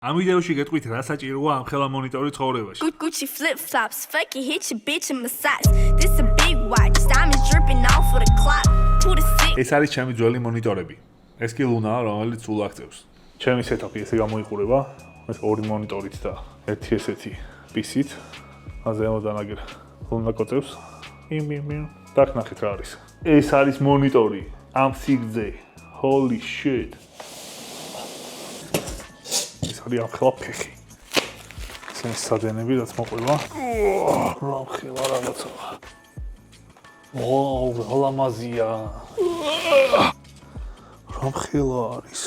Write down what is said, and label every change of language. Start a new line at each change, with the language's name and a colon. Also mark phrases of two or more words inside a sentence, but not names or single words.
Georgian: ამ ვიდეოში გეტყვით რა საჭიროა ამ ხელა მონიტორი ცხოვრებაში.
English: Gucci flip-flops, fuck it, hit your bitch in massage. This a big watch, diamonds dripping off for the clock. Who the sick?
Georgian: ეს არის ჩემი ძველი მონიტორები. ეს კი ლუნაა, რომელიც სულ აღწევს. ჩემი სეტაპი ესე გამოიყურება, ეს ორი მონიტორით და ერთი ესეთი PC-ით. აზე ამოდანაგერ ლუნა კოწევს. და ნახეთ რა არის. ეს არის მონიტორი ამ სიგრძე.
English: Holy shit.
Georgian: არის ამ ხელა ფეხი. ეს სადენები რაც მოყვება. რა ხელა რაღაცა. ვაუ, ლამაზია. რა ხელა არის.